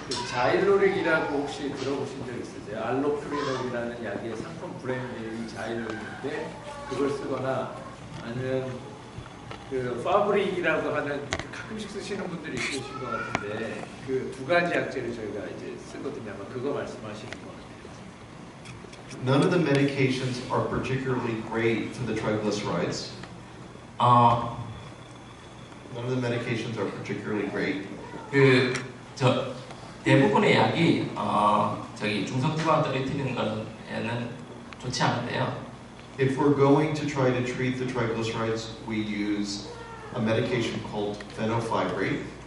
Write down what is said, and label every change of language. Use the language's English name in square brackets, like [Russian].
[Korean] 자일로릭이라고 혹시 들어보신 적 있으세요? 알로푸리놀이라는 약의 상품 브랜드이 자일로릭인데 그걸 쓰거나 아니면 그 파브릭이라고 하는 가끔씩 쓰시는 분들이 있으신 것 같은데 그 2가지 약제를 저희가 이제 쓰거든요. 아마 그거 말씀하시는 것 같아요. [English] None of the medications are particularly great for the triglycerides. None of the medications are particularly great. [Korean] 대부분의 약이 중성지방 떨어뜨리는 것에는 좋지 않은데요. [English] If we're going to try to treat the triglycerides, we use a medication called fenofibrate.